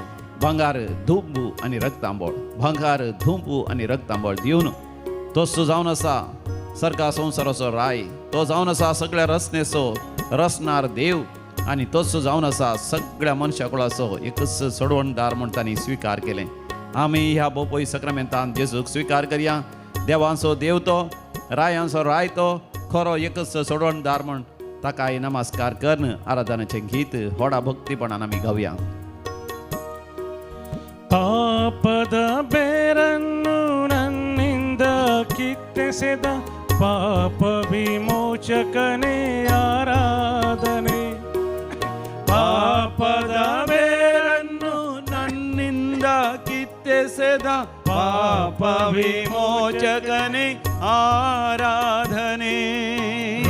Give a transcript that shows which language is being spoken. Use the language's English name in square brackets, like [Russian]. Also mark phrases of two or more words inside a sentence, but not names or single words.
[Konkani] भांगार, धुंबू आनी रक्तांबळ, भांगार, धुंबू आनी रक्तांबळ दिवन तोच जावन आसा सर्गा संवसाराचो राय, तो जावन आसा सगळ्या रचनेचो रचणार देव, आनी तोच जावन आसा सगळ्या मनशा कुळाचो एकच सोडवणदार म्हूण तांणी स्विकार केलें. आमी ह्या बोपई सक्रामेंतान जेजूक स्विकार करया. देवांचो देव तो, रायांचो राय तो, खरो एकच सोडवणदार म्हूण ताकाय नमस्कार करून आराधनाचें गीत व्हडा भक्तीपणान आमी गावया. [Kannada] ಪಾಪದ ಬೇರನ್ನು ನನ್ನಿಂದ ಕಿತ್ತೆಸೆದ ಪಾಪ ವಿಮೋಚಕನೇ ಆರಾಧನೆ. ಪಾಪದ ಬೇರನ್ನು ನನ್ನಿಂದ ಕಿತ್ತೆಸೆದ ಪಾಪ ವಿಮೋಚಕನೇ ಆರಾಧನೆ.